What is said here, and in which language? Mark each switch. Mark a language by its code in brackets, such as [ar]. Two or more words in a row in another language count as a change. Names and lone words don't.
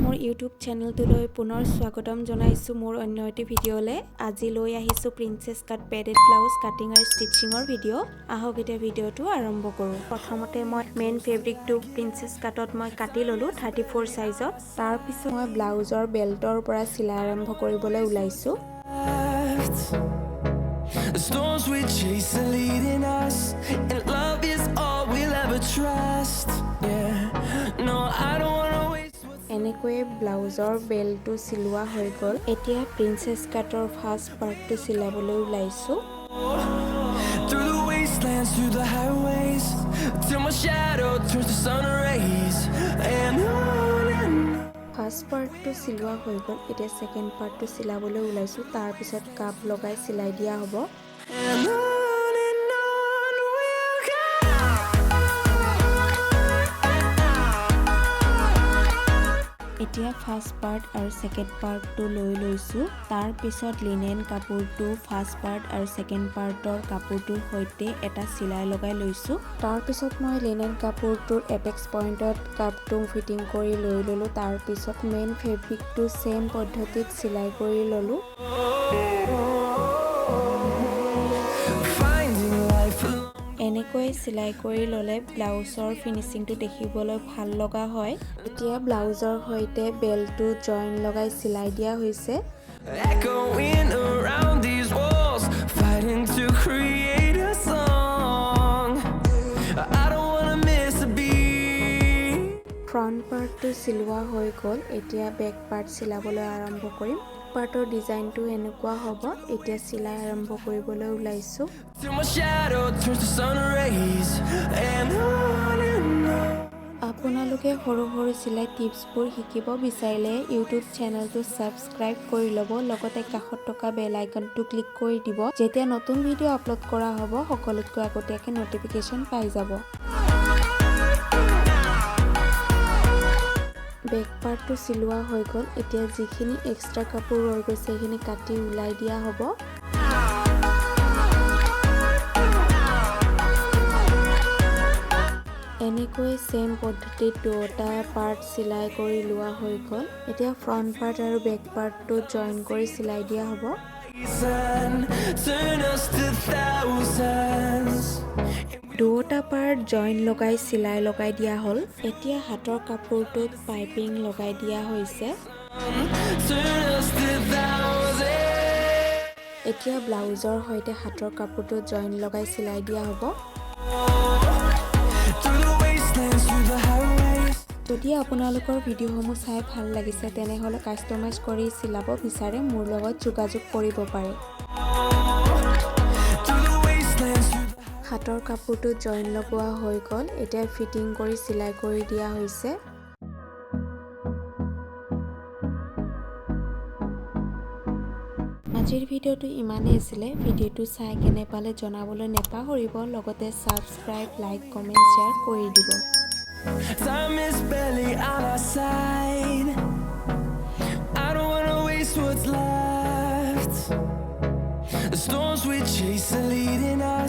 [as] ইউটিউব চেনেলটোলৈ পুনৰ স্বাগতম জনাইছো মোৰ অন্য এটি ভিডিঅ'লে। আজি লৈ আহিছো [en] princess cut padded blouse cutting [as] আৰু ষ্টিচিঙৰ ভিডিঅ'। আহক এতিয়া ভিডিঅ'টো আৰম্ভ কৰোঁ। প্ৰথমতে মই [en] main fabric princess cut [as] মই কাটি ল'লো 34 সাইজত। তাৰ পিছত মই ব্লাউজৰ বেল্টৰ পৰা চিলাই আৰম্ভ কৰিবলৈ ওলাইছো। [en] The storms we chase are leading us, and love is all we'll ever trust. Yeah, no, I don't wanna waste what's [as] এনেকৈয়ে ব্লাউজৰ বেল্টটো চিলোৱা হৈ গ'ল। এতিয়া [en] princess cut first part [as] চিলাবলৈ ওলাইছো। [en] through the wastelands, through the highways, till my shadow turns to sun rays, and on and first part [as] চিলোৱা হৈ গ'ল। এতিয়া [en] second part [as] চিলাবলৈ ওলাইছো। তাৰ পিছত কাপ লগাই চিলাই দিয়া হ'ব। [en] on we'll go. [as] এতিয়া [en] first part [as] আৰু [en] second part [as] লৈ লৈছো। তাৰ পিছত লিনেন কাপোৰটো [en] first part [as] আৰু [en] second part [as] কাপোৰটোৰ সৈতে এটা চিলাই লগাই লৈছো। তাৰ পিছত মই লিনেন কাপোৰটোৰ [en] apex point [as] কাপটো ফিটিং কৰি লৈ ল'লো। তাৰ পিছত [en] main fabric [as] ছেম পদ্ধতিত চিলাই কৰি ল'লো। [en] Finding life alone. [as] এনেকৈ চিলাই কৰি ল'লে ব্লাউজৰ ফিনিচিংটো দেখিবলৈ ভাল লগা হয়। এতিয়া ব্লাউজৰ সৈতে বেল্টটো জইন লগাই চিলাই দিয়া হৈছে। [en] Echoing around these walls, fighting to create a song. I don't wanna miss a beat. front part [as] চিলোৱা হৈ গ'ল। এতিয়া [en] back part [as] চিলাবলৈ আৰম্ভ কৰিম। পাৰ্টৰ ডিজাইনটো এনেকুৱা হ'ব। এতিয়া চিলাই আৰম্ভ কৰিবলৈ ওলাইছো। [en] Till my shadow turns to sun rays, and on and on. [as] আপোনালোকে সৰু সৰু চিলাই টিপছবোৰ শিকিব বিচাৰিলে ইউটিউব চেনেলটো ছাবস্ক্ৰাইব কৰি ল'ব। লগতে কাষত থকা [en] bell icon [as] ক্লিক কৰি দিব। যেতিয়া নতুন ভিডিঅ' আপলোড কৰা হ'ব সকলোতকৈ আগতীয়াকৈ নটিফিকেশ্যন পাই যাব। [en] back part [as] চিলোৱা হৈ গ'ল। এতিয়া যিখিনি এক্সট্ৰা কাপোৰ ৰৈ গৈছে সেইখিনি কাটি ওলাই দিয়া হ'ব। এনেকৈ ছেম পদ্ধতিত দুটা পাৰ্ট চিলাই কৰি লোৱা হৈ গ'ল। এতিয়া [en] front part [as] আৰু [en] back part [as] জইন কৰি চিলাই দিয়া হ'ব। [en] Sun, turn us to thousands. [as] দুটা পাৰ্ট জইন লগাই চিলাই লগাই দিয়া হ'ল। এতিয়া হাতৰ কাপোৰটোত পাইপিং লগাই দিয়া হৈছে। [en] Turn us to thousands. [as] এতিয়া ব্লাউজৰ সৈতে হাতৰ কাপোৰটো জইন লগাই চিলাই দিয়া হ'ব। [en] Through the wastelands, through the highways. [as] যদি আপোনালোকৰ ভিডিঅ'সমূহ চাই ভাল লাগিছে তেনেহ'লে কাষ্টমাইজ কৰি চিলাব বিচাৰে মোৰ লগত যোগাযোগ কৰিব পাৰে। [en] Through the wastelands, through the [as] হাতৰ কাপোৰটো জইন লগোৱা হৈ গ'ল। এতিয়া ফিটিং কৰি চিলাই কৰি দিয়া হৈছে। আজিৰ ভিডিঅ'টো ইমানেই আছিলে। ভিডিঅ'টো চাই কেনে পালে জনাবলৈ নেপাহৰিব। লগতে [en] subscribe, like, comment, share [as] কৰি দিব। [en] time is barely on our side. I don't wanna waste what's left. The storms we chase are leading